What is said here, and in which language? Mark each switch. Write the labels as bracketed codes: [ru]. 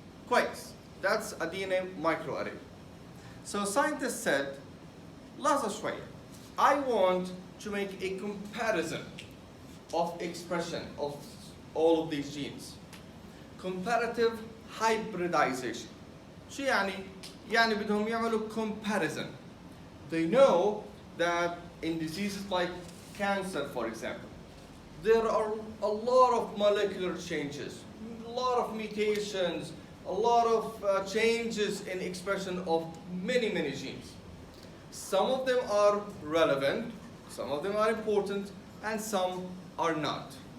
[ar] كويس. [en] That's a DNA microarray. So scientists said, [ar] لحظة شوية. [en] I want to make a comparison of expression of all of these genes. Comparative hybridization. [ar] شو يعني؟ يعني بدهم يعملوا comparison. [en] They know that in diseases like cancer, for example, there are a lot of molecular changes, a lot of mutations, a lot of changes in expression of many genes. Some of them are relevant, some of them are important, and some are not.